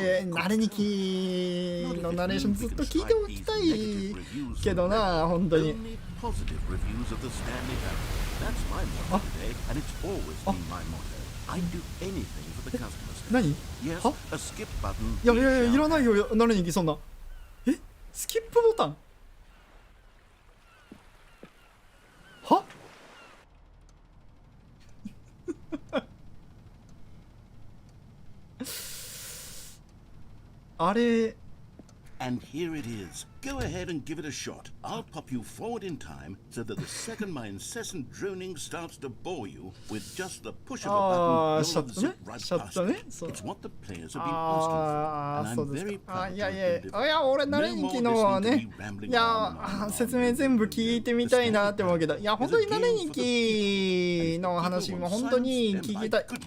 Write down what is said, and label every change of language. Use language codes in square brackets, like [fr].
[ja] 慣れにきのナレーションずっと聞いておきたいけどな、本当に。 [en] Positive reviews of the Stanley Parable. That's my motto today, and it's always been my motto. I do anything for the customers. [ja] 何？ [en] Yes, a skip button. [ja] いらないよ、慣れにきそんな。スキップボタン？は？あれ。 [en] And here it is. Go ahead and give it a shot. I'll pop you forward in time so that the second my incessant droning starts to bore you with just the push of a button, you'll zip right past it. It's what the players have been asking for, and I'm very proud to have delivered. [ja] 俺慣れにきのね、説明全部聞いてみたいなって思うけど、いや本当に慣れにきの話も本当に聞きたい。